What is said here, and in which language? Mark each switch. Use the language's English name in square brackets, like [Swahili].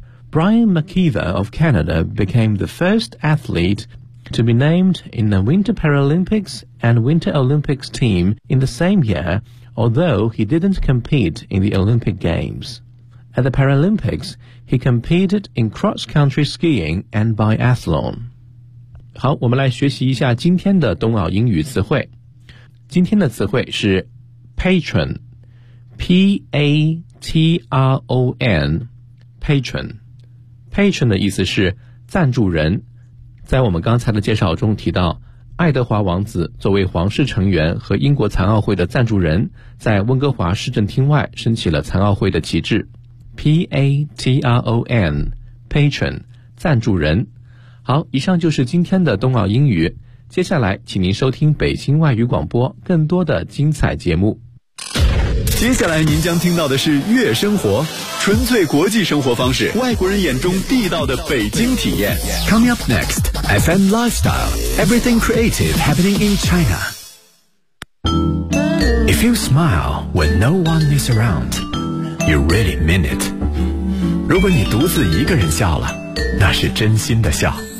[English] Brian McKeever of Canada became the first athlete. To be named in the Winter Paralympics and Winter Olympics team in the same year, although he didn't compete in the Olympic Games. At the Paralympics, he competed in cross-country skiing and biathlon. [Chinese] 好，我们来学习一下今天的冬奥英语词汇。今天的词汇是 patron, P-A-T-R-O-N, patron. Patron 的意思是赞助人。在我们刚才的介绍中提到，爱德华王子作为皇室成员和英国残奥会的赞助人，在温哥华市政厅外升起了残奥会的旗帜。 P-A-T-R-O-N, patron, 赞助人。好，以上就是今天的冬奥英语，接下来请您收听北京外语广播更多的精彩节目。接下来您将听到的是悦生活，纯粹国际生活方式，外国人眼中地道的北京体验。 [English] Coming up next, FM Lifestyle, Everything Creative Happening in China. If you smile when no one is around, you really mean it. [Chinese] 如果你独自一个人笑了，那是真心的笑。